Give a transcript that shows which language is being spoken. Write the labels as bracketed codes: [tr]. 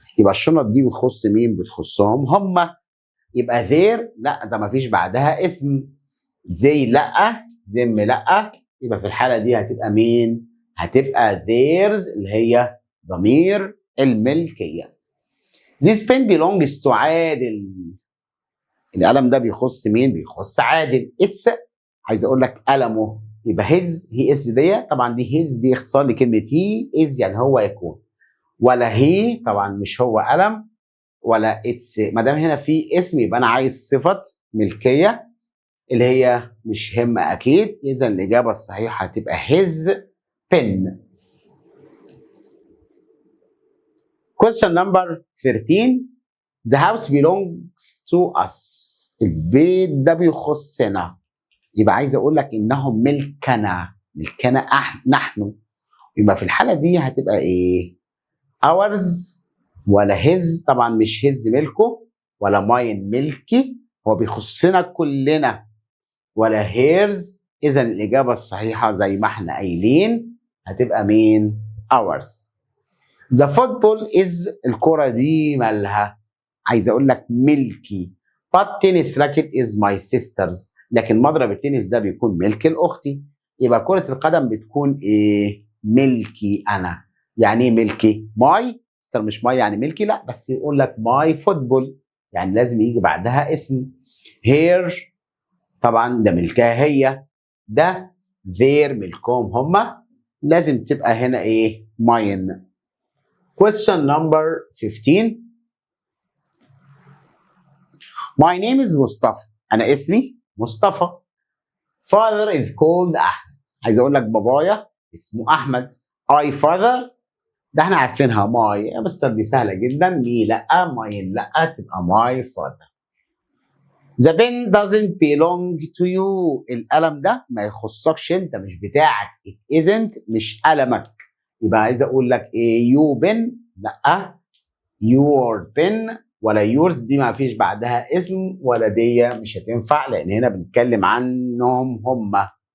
[ar] يبقى الشنط دي بتخص مين؟ بتخصهم هم. يبقى their لا ده مفيش بعدها اسم. زي لا زم لا. يبقى في الحالة دي هتبقى مين؟ هتبقى theirs اللي هي ضمير الملكية. [en] This pen belongs to عادل. [ar] القلم ده بيخص مين؟ بيخص عادل. It's عايز اقول لك قلمه يبقى his [en] he is [ar] دي. طبعا دي his دي اختصار لكلمة [en] he is [ar] يعني هو يكون. ولا he طبعا مش هو قلم ولا it's. ما دام هنا في اسم يبقى انا عايز صفة ملكية اللي هي مش هم اكيد. اذا الاجابة الصحيحة هتبقى [en] his pen. Question number 13. The house belongs to us. [ar] البيت ده بيخصنا. يبقى عايز اقول لك انهم ملكنا. ملكنا نحن. يبقى في الحالة دي هتبقى ايه؟ ours ولا his. طبعا مش his ملكه ولا mine ملكي. هو بيخصنا كلنا. ولا hers. اذا الاجابة الصحيحة زي ما احنا قايلين هتبقى مين؟ ours. [en] The football is [ar] الكرة دي مالها؟ عايز اقول لك ملكي. [en] But tennis racket is my sister's. [ar] لكن مضرب التنس ده بيكون ملك لاختي. يبقى كرة القدم بتكون ايه؟ ملكي انا. يعني ايه ملكي؟ my ستر مش ماي يعني ملكي، لا، بس يقول لك ماي فوتبول يعني لازم يجي بعدها اسم. هير طبعا ده ملكها هي، ده their ملكهم هما، لازم تبقى هنا ايه؟ mine. [en] Question number 15. My name is مصطفى. [ar] أنا اسمي مصطفى. [en] Father is called أحمد. [ar] عايز أقول لك بابايا اسمه أحمد. I father ده احنا عارفينها ماي يا مستر، دي سهلة جدا. مي لأ، ماين لأ، تبقى [en] my father. The pen doesn't belong to you. [ar] القلم ده ما يخصكش انت، مش بتاعك. [en] It isn't [ar] مش قلمك. يبقى عايز اقول لك ايه؟ you pen لا، [en] your pen [ar] ولا yours دي ما فيش بعدها اسم، ولا دي مش هتنفع لان هنا بنتكلم عنهم هما.